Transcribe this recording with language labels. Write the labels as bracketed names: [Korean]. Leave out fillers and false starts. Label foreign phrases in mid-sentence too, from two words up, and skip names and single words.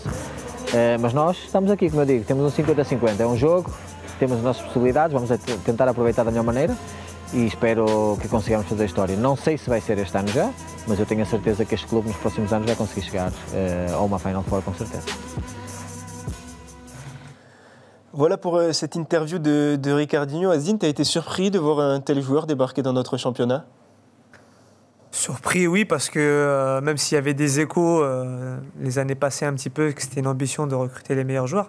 [Portuguese] Mas nós estamos aqui, como eu digo, temos um 50-50, é um jogo, temos as nossas possibilidades, vamos tentar aproveitar da melhor maneira e espero que consigamos fazer a história. Não sei se vai ser este ano já, mas eu tenho a certeza que este clube nos próximos anos vai conseguir chegar a uma Final Four com certeza. [French] Voilà pour cette interview de Ricardinho. Azine, tu as été surpris de voir un tel joueur débarquer dans notre championnat? Surpris, oui, parce que même s'il y avait des échos les années passées un petit peu, que c'était une ambition de recruter les meilleurs joueurs.